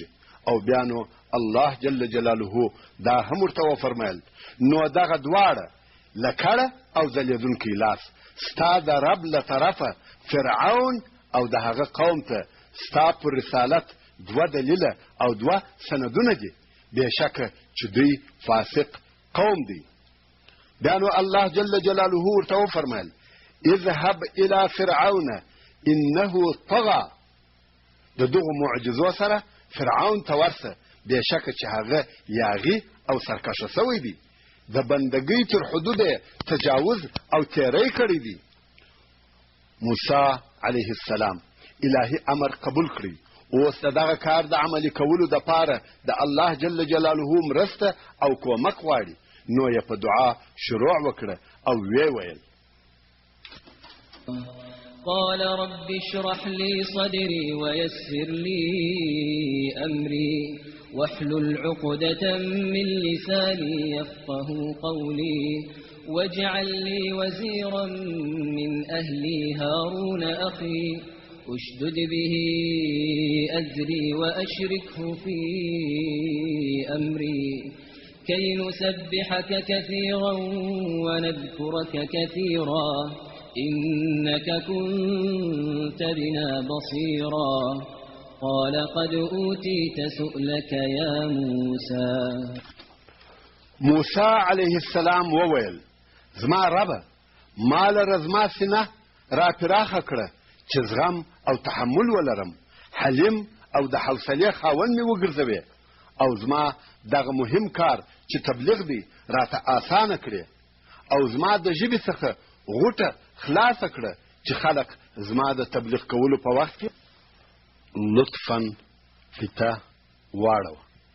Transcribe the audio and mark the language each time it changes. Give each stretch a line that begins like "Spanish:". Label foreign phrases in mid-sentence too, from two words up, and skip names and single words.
Pashto: او بیا نو الله جل جلاله دا هم ورته وفرمایل: نو دغه دواړه لکړه او ځلیدونکی لاس ستا د رب له طرفه فرعون او د هغه قوم ته ستا پر رسالت 2 دلیله او 2 سندونه دي بېشکه چې دوی فاسق قوم دي. بیا نو الله جل جلاله ورته وفرمیل
Arabic: اذهب الى فرعون انه طغى.
Pashto: د دغو معجزو سره فرعون ته ورسه بېشکه چې هغه یاغي او سرکشه سوی دی، د بندګۍ تر حدوده تجاوز او تیری کړی دی. موسی علیه السلام الهي امر قبول کړی، اوس دغه کار د عملي کولو د پاره د الله جل جلاله مرسته او کومک غواړي. نو یې په دعا شروع وکړه او وی ویل
Arabic: قال رب اشرح لي صدري ويسر لي أمري واحلل عقدة من لساني يفقه قولي واجعل لي وزيرا من أهلي هارون أخي اشدد به أزري وأشركه في أمري كي نسبحك كثيرا ونذكرك كثيرا إنك كنت بنا بصيرا قال قد أوتيت سؤلك يا موسى.
Pashto: موسی علیه السلام وویل زما ربه ما لره زما سینه را پراخه کړه چې زغم او تحمل ولرم، حلیم او د حوصلې خاوند مې وګرځوې او زما دغه مهم کار چې تبلیغ دی راته آسانه کړې او زما د ژبې څخه غوټه خلاصه کړه چې خلک زما د تبلیغ کولو په وخت کې لطفاً فته واړوه.